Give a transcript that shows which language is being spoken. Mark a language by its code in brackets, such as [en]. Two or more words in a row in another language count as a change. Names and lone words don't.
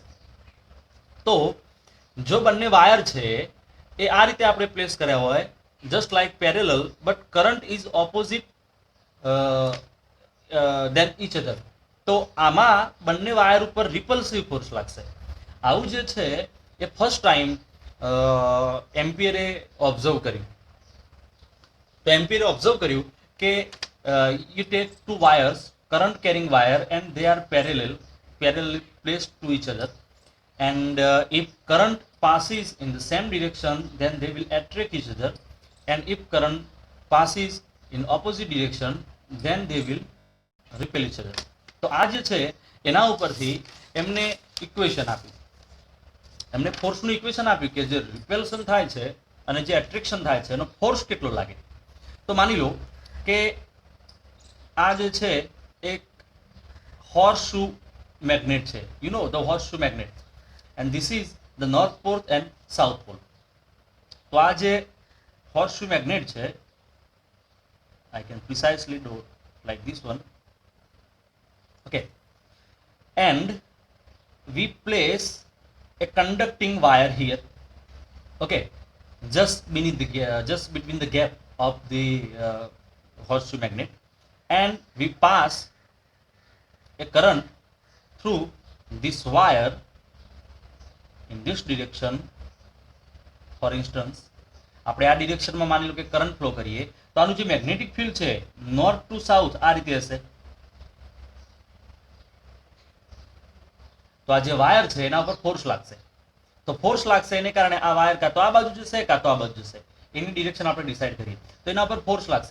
[gu] તો જો બંને વાયર છે એ આ રીતે આપણે પ્લેસ કર્યા હોય [en] just like parallel but current is opposite than each other, [gu] તો આમાં બંને વાયર ઉપર [en] repulsive force [gu] લાગશે. આવું જે છે એ [en] first time [gu] એમ્પિયરે ઓબ્ઝર્વ કર્યું. તો એમ્પિયરે ઓબ્ઝર્વ કર્યું કે [en] you take two wires, current carrying wire, and they are parallel placed to each other, and if current passes in the same direction then they will attract each other, and if current passes in opposite direction then they will repel each other. [gu] તો આ જે છે એના ઉપરથી એમને ઇક્વેશન આપ્યું, એમને ફોર્સનું ઇક્વેશન આપ્યું કે જે રિપેલ્શન થાય છે અને જે એટ્રેક્શન થાય છે એનો ફોર્સ કેટલો લાગે. તો માની લો કે આ જે છે એક [en] horse shoe magnet [gu] છે, [en] you know the horse shoe magnet, and this is the north pole and south pole. [gu] તો આ જે [en] horse shoe magnet [gu] છે, [en] I can precisely do like this one. Okay, and we place a conducting wire here, okay, just between the gap of the horseshoe magnet, and we pass a current through this wire in this direction. For instance, [gu] આપણે આ ડિરેક્શનમાં માની લો કે કરંટ ફ્લો કરીએ તો આનું જે [en] magnetic field [gu] છે [en] north to south [gu] આ રીતે હશે. તો આ જે વાયર છે એના ઉપર ફોર્સ લાગશે, તો ફોર્સ લાગશે એને કારણે આ વાયર કાં તો આ બાજુ જશે કાં તો આ બાજુ જશે, એની ડિરેક્શન આપણે ડિસાઈડ કરીએ તો એના ઉપર ફોર્સ લાગશે.